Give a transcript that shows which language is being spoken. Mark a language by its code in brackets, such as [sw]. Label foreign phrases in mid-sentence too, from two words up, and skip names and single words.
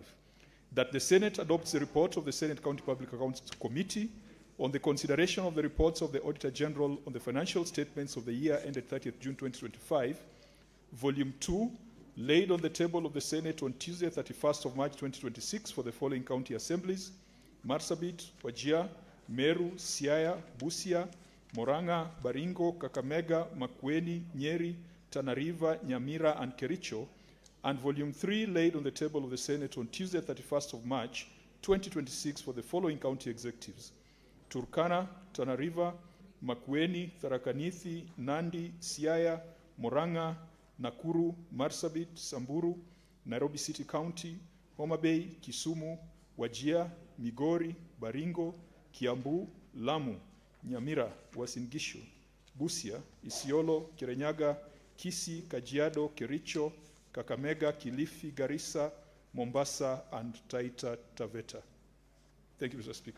[en] That the Senate adopts the report of the Senate County Public Accounts Committee on the consideration of the reports of the Auditor General on the financial statements of the year ended 30th June 2025, Volume 2, laid on the table of the Senate on Tuesday, 31st of March 2026 for the following county assemblies: Marsabit, Wajir, Meru, Siaya, Busia, Moranga, Baringo, Kakamega, Makueni, Nyeri, Tana River, Nyamira, and Kericho, and Volume 3 laid on the table of the Senate on Tuesday, 31st of March 2026 for the following county executives: Turkana, Tana River, Makueni, Tharakanithi, Nandi, Siaya, Moranga, Nakuru, Marsabit, Samburu, Nairobi City County, Homa Bay, Kisumu, Wajir, Migori, Baringo, Kiambu, Lamu, Nyamira, Uasin Gishu, Busia, Isiolo, Kirinyaga, Kisii, Kajiado, Kericho, Kakamega, Kilifi, Garissa, Mombasa, and Taita Taveta. Thank you, Mr. Speaker.